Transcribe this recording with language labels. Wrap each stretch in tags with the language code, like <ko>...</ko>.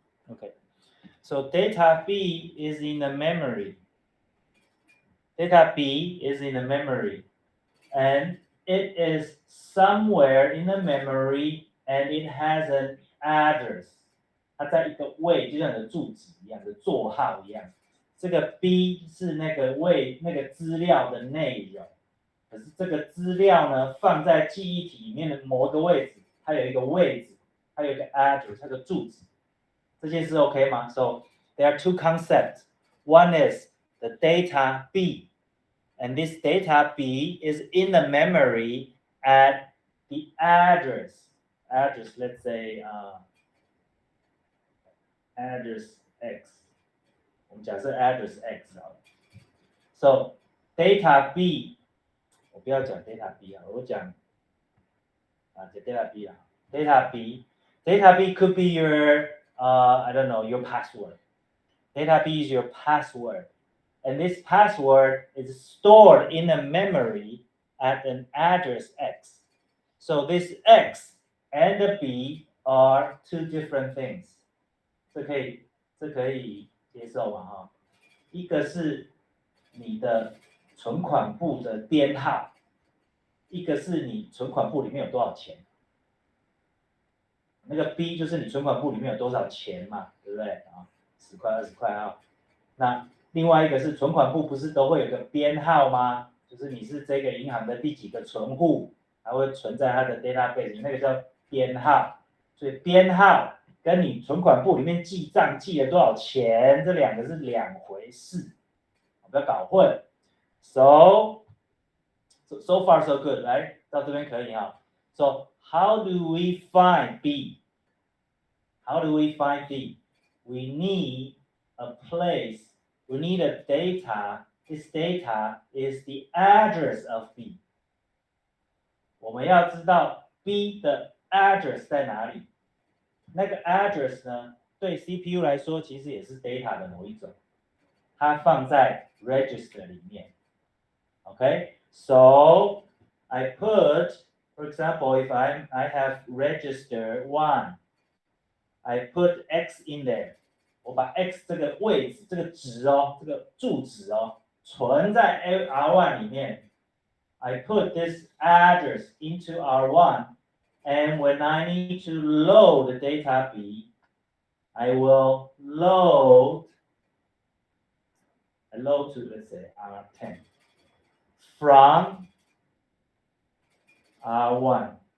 <en>Okay, so data B is in the memory. Data B is in the memory, and it is somewhere in the memory, and it has an address.</en> <zh>它在一个位，就像你的住址一样，的座号一样。这个 B 是那个资料的内容，可是这个资料呢，放在记忆体里面的某一个位置，它有一个位置，它有一个 address， 它有个住址。这件事 OK 吗？</zh> <en>So there are two concepts. One is the data B, and this data B is in the memory at the address. Address, let's say address X.</en> <zh>我们假设 address X 好了。</zh> <en>So data B,</en> <zh>我不要讲 data B 啊，我讲data B 啊。</zh> <en>Data B could be your I don't know, your password. Data B is your password. And this password is stored in a memory at an address X. So this X and the B are two different things.</en> <zh>这可以接受吗？哈，一个是你的存款簿的编号，一个是你存款簿里面有多少钱，那个 B 就是你存款簿里面有多少钱嘛，对不对啊？10块、20块啊。那另外一个是存款簿不是都会有个编号吗？就是你是这个银行的第几个存户，它会存在它的 database， 那个叫编号。所以编号跟你存款簿里面记账记了多少钱，这两个是两回事，不要搞混。</zh> <en>So far so good，</en> <zh>来到这边可以哈。</zh> <en>So how do we find B? How do we find B? We need a place. We need a data. This data is the address of B.</en> <zh>我们要知道 B 的 address 在哪里。那个 address 呢，对 CPU 来说其实也是 data 的某一种，它放在 register 里面。</zh> <en>Okay, so I put, for example, if I have register 1, I put X in there.</en> <zh>我把 X 这个位置、这个值哦、这个住址哦，存在 R1 里面。</zh> <en>I put this address into R1, and when I need to load the data B, I will load to, let's say, R10 from R1.</en>